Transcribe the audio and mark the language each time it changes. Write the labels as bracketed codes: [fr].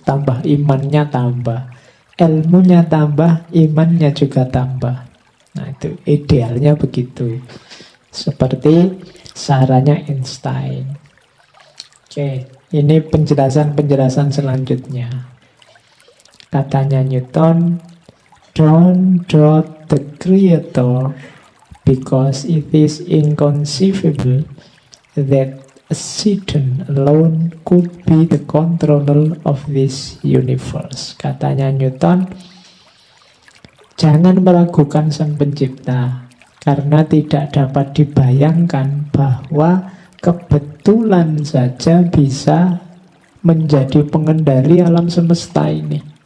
[id] Tambah imannya tambah, ilmunya tambah, imannya juga tambah. Nah itu idealnya begitu. Seperti sarannya Einstein. Oke, ini penjelasan selanjutnya. Katanya [en] Newton, don't doubt the creator because it is inconceivable that a Satan alone could be the controller of this universe. [id] Katanya Newton, jangan meragukan sang pencipta, karena tidak dapat dibayangkan bahwa kebetulan saja bisa menjadi pengendali alam semesta ini.